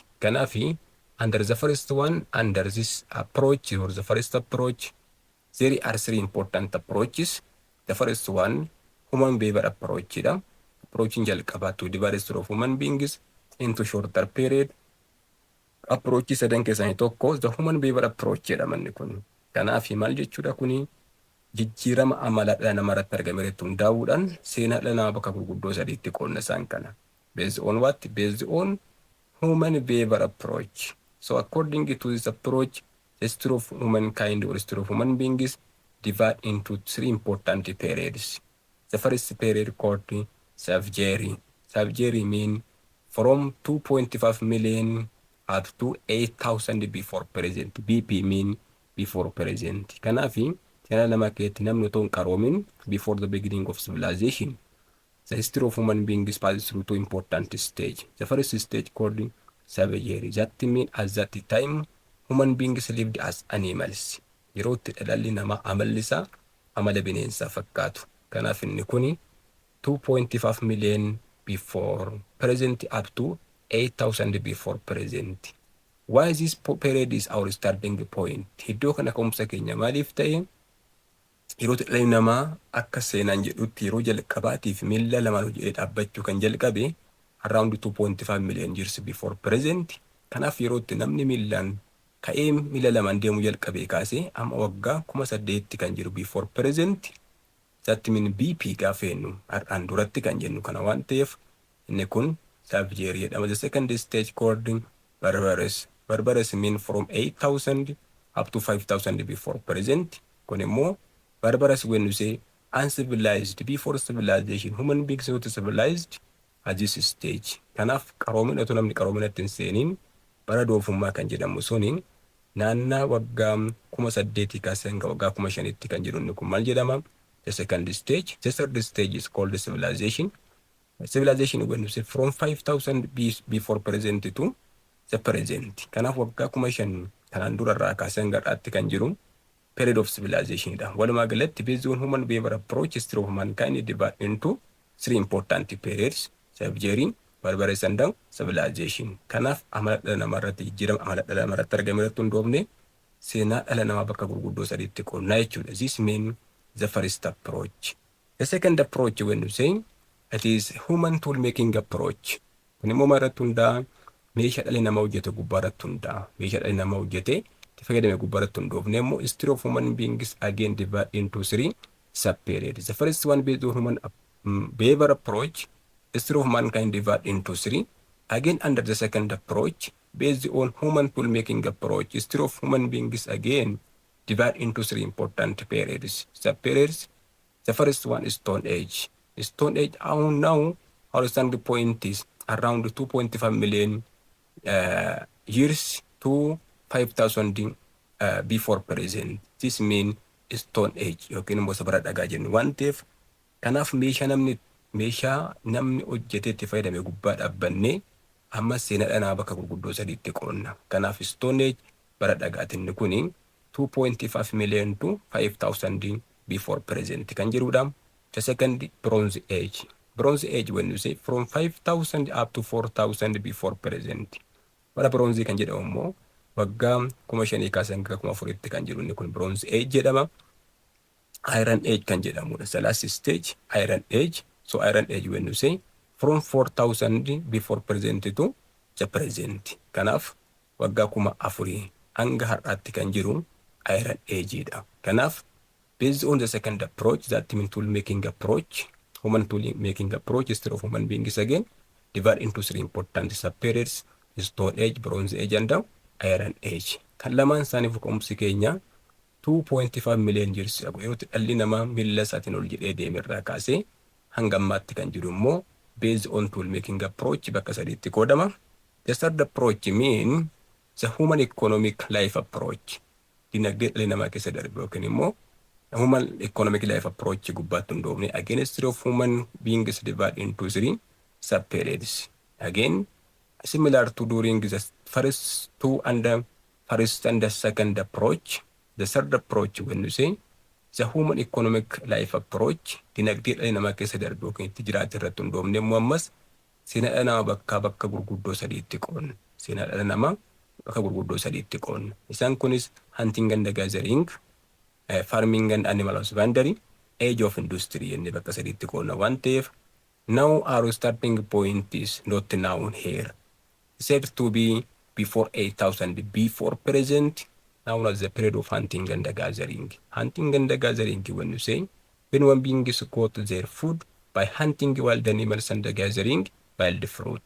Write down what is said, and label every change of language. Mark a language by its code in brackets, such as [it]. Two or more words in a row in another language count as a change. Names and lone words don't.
[en] Kanaafi, under the first one, under this approach or the first approach, there are three important approaches. The first one, human behavior approach. Approaching jalqabaa to divide the history of human beings into shorter period. [om] Approach sadan keessaa tokko [en] the human behavior approach [om] jedhamanni kun. Kanaaf maal jechuudha kuni? Jijjiirama amala dhala namaa irratti argame irratti hundaa'uudhaan seenaa dhala namaa bakka gurguddoo sadiitti qoodna isaan kana. [en] Based on what? Based on human behavior approach. So according to this approach, the history of humankind or history of human beings divide into three important periods. The first period called Savagery. Savagery means from 2.5 million up to 8,000 before present. BP mean before present. [om] Kanaafi, seenaa namaa keessatti namni otoo hin qaroomin [en] before the beginning of civilization. The history of human beings passes through two important stages. The first stage called Savagery. That means at that time, human beings lived as animals. [om] Yeroo itti dhalli namaa amalli isaa amala bineensaa fakkaatu. Kanaaf inni kuni [en] 2.5 million before present up to 8,000 before present. Why this period is our starting point? [om] Iddoo kana ka'umsa keenya maaliif ta'e? Yeroo dhalli namaa akka seenaan jedhutti yeroo jalqabaatiif miilla lamaan hojjetee dhaabbachuu kan jalqabe [en] around 2.5 million years before present. [om] Kanaaf yeroo itti namni miillaan ka'ee miilla lamaan deemuu jalqabee kaasee amma waggaa 8,000 kan jiru [en] before present. That mean [om] BP gaafa jennu har'aan duratti kan jennu kana waan ta'eef inni kun savagery jedhama. [en] The second stage called barbarous. Barbarous mean from 8,000 up to 5,000 before present. [om] Kun immoo [en] barbarous when you say uncivilized before civilization, human beings not civilized at this stage. [om] Kanaaf qaroomina otoo namni qaroominatti hin seeniin bara doofummaa kan jedhamu suniin naannaa waggaa 8,000 kaasee hanga waggaa 5,000 kan jedhu inni kun maal jedhama? [en] The second stage. The third stage is called the civilization. Civilization when you say from 5,000 before present to the present. [om] Kanaaf waggaa 5,000 kanaan durarraa kaasee hanga har'aatti kan jiru [en] period of civilization [om] da. Walumaa galatti [en] based on human behavior approach, history of mankind divided into 3 important periods: savagery, barbarous and civilization. [om] Kanaaf amala dhala namaa irratti jijjiirama amala dhala namaa irratti argame irratti hundoofne seenaa dhala namaa bakka gurguddoo sadiitti qoonnaa jechuudha. [en] This means the first approach. The second approach when you say it is human tool making approach. [om] Kun immoo irratti hundaa meeshaa dhalli namaa hojjete gubbaa irratti hundaa. Meeshaa dhalli namaa hojjete fayyadame gubbaa irratti hundoofne immoo [en] history of human beings again divided into 3 sub-periods. The first one based on human behavior approach, history of mankind divided into 3. Again under the second approach based on human tool making approach, history of human beings again divided into 3 important periods, sub-periods. The first one is Stone Age. Stone Age now our standing point is around 2.5 million years to 5,000 before present. This means Stone Age [om] yookiin immoo sabara dhagaa jennu waan ta'eef kanaaf meeshaa namni hojjetee itti fayyadame gubbaa dhaabbannee amma seenaa dhala namaa bakka gurguddoo sadiitti qoonna. Kanaaf Stone Age bara dhagaatiin kuni [en] 2.5 million to 5,000 before present [om] kan jirudha. [en] The second Bronze Age. Bronze Age when you say from 5,000 up to 4,000 before present. [om] Bara Bronze kan jedhamu immoo waggaa 5,000 kaasee hanga 4,000 kan jiru inni kun Bronze Age jedhama. Iron Age kan jedhamudha. [en] The last stage Iron Age. So Iron Age when you say from 4,000 before present to the present. [om] Kanaaf waggaa 4,000 hanga har'aatti kan jiru Iron Age dha. [en] Kanaaf based on the second approach, that means tool making approach, human tool making approach, history of human beings again divided into 3 important sub-periods: Stone Age, Bronze Age and Iron Age. [om] Kan lamaan isaaniif ka'umsi keenya [en] 2.5 million years ago [om] yeroo dhalli namaa miilla isaatiin ol jedhee deemerraa kaasee hanga ammaatti kan jiru immoo [en] based on tool making approach [om] bakka sadiitti qoodama. [en] The third approach mean the human economic life approach. [om] Dinagdee dhalli namaa keessa darbe yookiin immoo [en] human economic life approach [om] gubbaatti hundoofne [en] again history of human beings divided into 3 sub-periods. Again similar to during the first two and the second approach. The third approach when you say the human economic life approach [om] dinagdee dhalli namaa keessa darbe yookiin itti jiraate irratti hundoofne immoo ammas seenaa dhala namaa bakka gurguddoo sadiitti qoonna. Seenaa dhala namaa bakka gurguddoo sadiitti qoonna. Isaan kunis [en] hunting and gathering, farming and animal husbandry, age of industry [om] jennee bakka sadiitti qoonna waan ta'eef [en] now our starting point is not now here. Said to be before 8,000 before present. Now as the period of hunting and gathering. Hunting and gathering when you say when one being is caught their food by hunting wild animals and gathering wild fruit.